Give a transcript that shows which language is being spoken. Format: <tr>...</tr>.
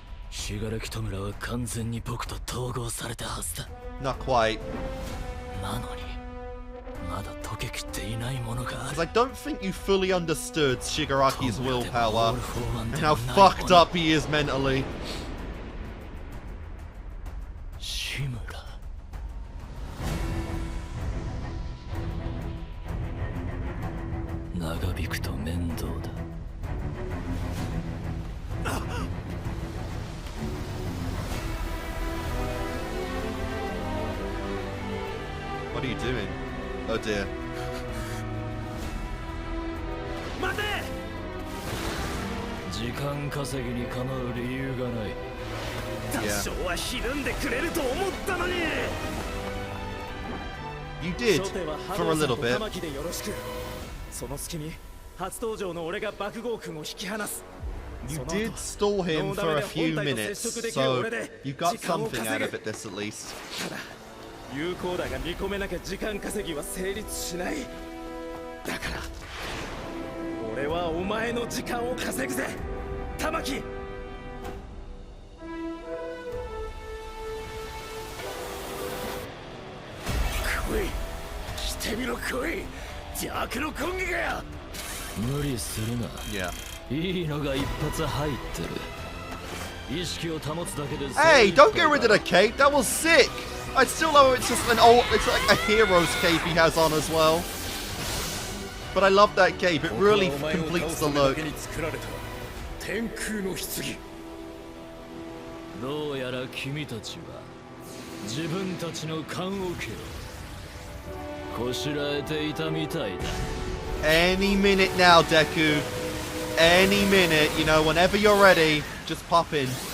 <ja>死柄木弔は完全に僕と統合されたはずだ。</ja> <en>Not quite.</en> <ja>なのにまだ溶けきっていないものがある。</ja> <en>Because I don't think you fully understood Shigaraki's willpower and how fucked up he is mentally.</en> <ja>志村。長引くと面倒だ。</ja> <en>What are you doing? Oh dear.</en> <ja>待て！時間稼ぎに構う理由がない。多少はひるんでくれると思ったのに。</ja> <en>You did, for a little bit.</en> <ja>でよろしく。その隙に初登場の俺が爆豪君を引き離す。</ja> <en>You did stall him for a few minutes, so you got something out of it, this at least.</en> <ja>ただ有効打が見込めなきゃ時間稼ぎは成立しない。だから俺はお前の時間を稼ぐぜ、玉木。来い、来てみろ来い、邪悪の根気がや。無理するな。いいのが一発入ってる。意識を保つだけで。</ja> <en>Hey, don't get rid of the cape. That was sick. I still know it's just an old, it's like a hero's cape he has on as well. But I love that cape. It really completes the look.</en> <ja>天空の棺。どうやら君たちは自分たちの棺桶をこしらえていたみたいだ。</ja> <en>Any minute now, Deku. Any minute, you know, whenever you're ready, just pop in.</en>